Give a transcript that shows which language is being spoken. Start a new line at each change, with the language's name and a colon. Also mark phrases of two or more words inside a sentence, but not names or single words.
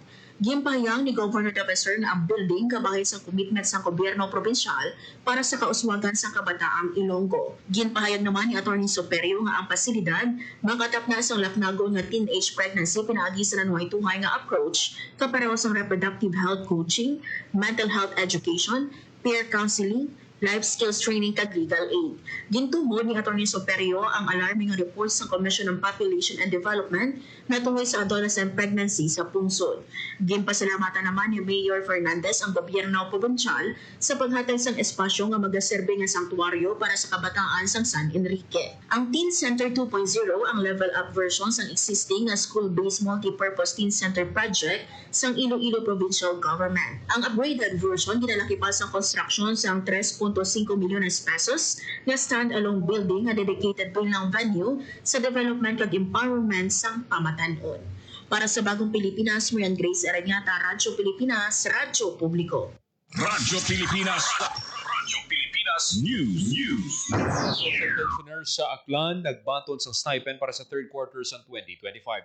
Hiligaynon: Gimpahayag ni Governor Professor nga ang building kabahay sa commitment sa gobyerno provinsyal para sa kauswagan sa kabataang Ilonggo. Ginpahayag naman ni Atty. Soperio nga ang pasilidad makatap na isang laknago nga teenage pregnancy pinaagi sa nanuhay-tuhay nga approach kapareho sa
English: reproductive health coaching, mental health education, peer counseling, life skills training kag legal aid.
Hiligaynon: Gintumod ni Atty. Soperio ang
English: alarming report
Hiligaynon: sa Commission on Population and Development na tungkol sa adolescent pregnancy sa pungsod. Ginpasalamatan naman ni Mayor Fernandez ang gobyerno probinsyal sa paghatag sang espasyo nga magaserbe nga sanktuaryo para sa kabataan sang San Enrique. Ang Teen Center 2.0 ang
English: level up version
Hiligaynon: sang existing nga
English: school-based multi-purpose teen center project
Hiligaynon: sang Iloilo Provincial Government. Ang
English: upgraded version
Hiligaynon: ginalaki pa sa construction sang 3.5 milyones pesos nga
English: stand-alone building
Hiligaynon: nga dedicated bilang venue sa development kag empowerment sang pamatanon. Para sa Bagong Pilipinas, Marian Grace Arañata, Radyo Pilipinas, Radyo Publiko. Radyo Pilipinas. Radyo Pilipinas News.
English: Social pensioners
Hiligaynon: sa Aklan nagbaton sa stipend para sa
English: third quarter
Hiligaynon: sa 2025.